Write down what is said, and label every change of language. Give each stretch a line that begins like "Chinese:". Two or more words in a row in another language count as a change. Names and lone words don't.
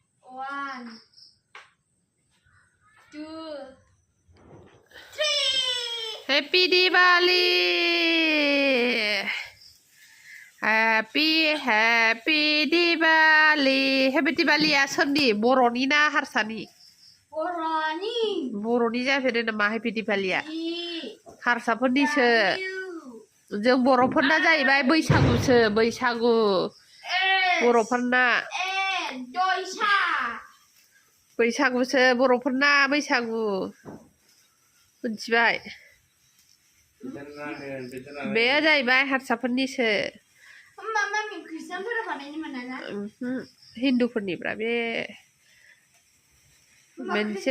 English: One, two, three. Happy Diwali! Happy Diwali! Happy Diwali
Bodo: ya sondi Boroni na Harsani. Boroni. Boroni जाफेरो नामा
English: Happy Diwali
Bodo: ya? हारसाफोरनिसो जों बर'फोरना जाहैबाय बैसागुसो बैसागु बर'फोरना बैसागुसो बर'फोरना बैसागु मिथिबाय बेयो जाहैबाय हारसाफोरनिसो हिन्दुफोरनिब्रा बे मोनसे